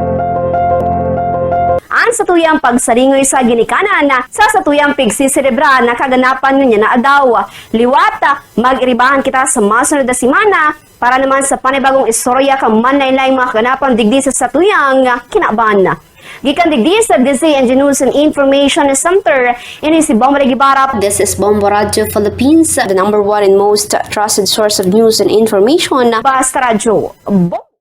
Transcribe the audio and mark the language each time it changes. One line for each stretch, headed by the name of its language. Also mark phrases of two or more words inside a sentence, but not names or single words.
Bikol: Sa tuyang pagsaringoy sa ginikanan sa tuyang pigsiselebra na kaganapan niya na adaw. Liwata, mag-iribahan kita sa masunod na simana para naman sa panibagong istorya kang manlaylay mga kaganapan digdi sa tuyang kinaban. Gikan digdi sa DZNG News and Information Center, ini si Bombo Gibarap.
English: This is Bombo Radio Philippines, the #1 and most trusted source of news and information. Basta Radio.